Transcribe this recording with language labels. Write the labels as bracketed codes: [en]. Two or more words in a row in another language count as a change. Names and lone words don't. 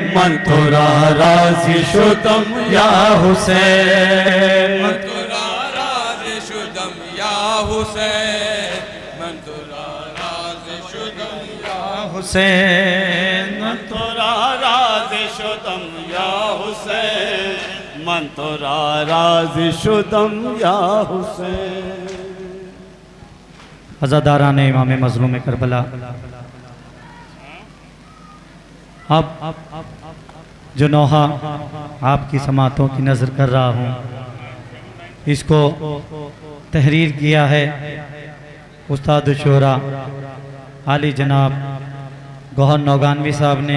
[fa] من تو را راضی شدم یا حسین، من تو را راضی شدم یا حسین، من تو را راضی شدم یا हुसैन, من تو را راضی شدم یا حسین, من تو را راضی شدم یا حسین. [ur] عزاداران امام مظلوم کربلا، اب جو نوحہ آپ کی سماعتوں کی نذر کر رہا ہوں، اس کو تحریر کیا ہے استاد شعرا عالی جناب گوہر نوگانوی صاحب نے.